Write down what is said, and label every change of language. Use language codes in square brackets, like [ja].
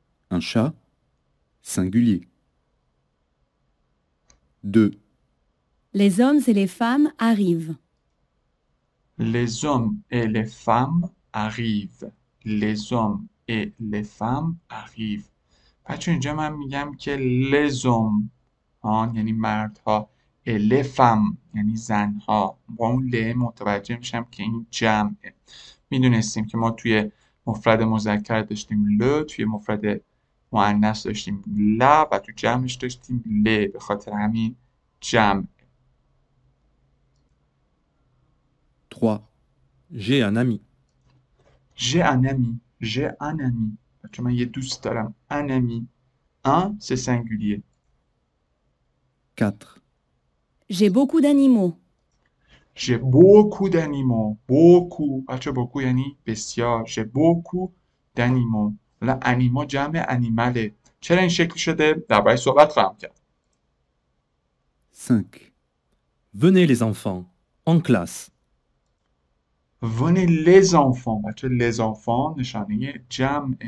[fr] Un chat, singulier. 2. Les hommes et les femmes arrivent. Les hommes et les femmes arrivent. Les hommes et les femmes arrivent. [fa] بچه اینجا من میگم که les hommes یعنی مردها et les femmes یعنی زنها. با اون ل متوجه میشم که این جمعه. میدونستیم که ما توی مفرد مذکر داشتیم ل، توی مفرد مؤنث داشتیم ل و تو جمعش داشتیم ل. به خاطر همین جمع. [fr] 3. J'ai un ami. J'ai un ami. J'ai un ami. [fa] بچه من یه دوست دارم. [fr] Un ami. Un, c'est singulier. 4. J'ai beaucoup d'animaux. J'ai beaucoup d'animaux. Beaucoup. [fa] بچه beaucoup یعنی بسیار. [fr] J'ai beaucoup d'animaux. [fa] حالا animaux جمع انیمله. چرا این شکل شده؟ درباره صحبت خواهم کرد. 5. [fr] Venez les enfants, en classe. Venez les enfants. [fa] بچه les enfants نشانه جمع.